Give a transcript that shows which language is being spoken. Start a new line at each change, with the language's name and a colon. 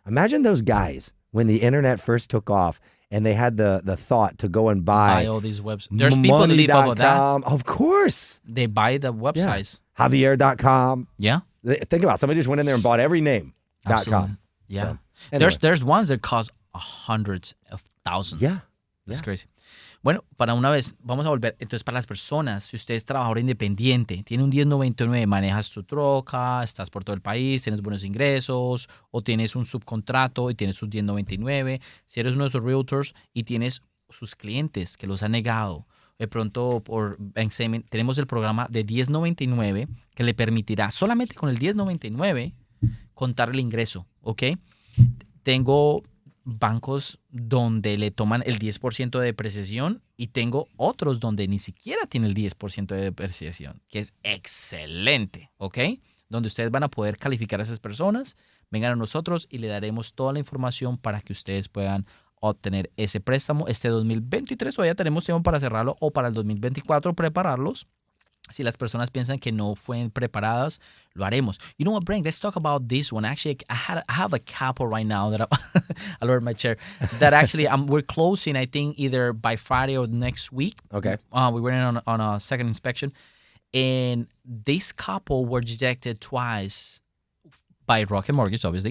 English: Imagine those guys when the internet first took off and they had the thought to go and buy all these websites. There's people that live off of that. Of course. They buy the websites. Yeah. Javier.com. Yeah. Think about it. Somebody just went in there and bought every name. .com. Yeah. So, anyway. There's ones that cost hundreds of thousands. Yeah. That's crazy.
Spanish: Bueno, para una vez, vamos a volver. Entonces, para las personas, si usted es trabajador independiente, tiene un 1099, manejas tu troca, estás por todo el país, tienes buenos ingresos, o tienes un subcontrato y tienes sus 1099, si eres uno de esos realtors y tienes sus clientes que los han negado, de pronto por bank statement, tenemos el programa de 1099 que le permitirá solamente con el 1099 contar el ingreso, ¿ok? Tengo bancos donde le toman el 10% de depreciación y tengo otros donde ni siquiera tiene el 10% de depreciación, que es excelente, ¿ok? Donde ustedes van a poder calificar a esas personas, vengan a nosotros y le daremos toda la información para que ustedes puedan obtener ese préstamo. Este 2023 todavía tenemos tiempo para cerrarlo o para el 2024 prepararlos. Si las personas piensan que no fueron preparadas, lo haremos.
English: You know what, Frank? Let's talk about this one. Actually, I have a couple right now that I lowered my chair. That actually we're closing, I think, either by Friday or next week. Okay. We went on a second inspection. And this couple were rejected twice by Rocket Mortgage, obviously.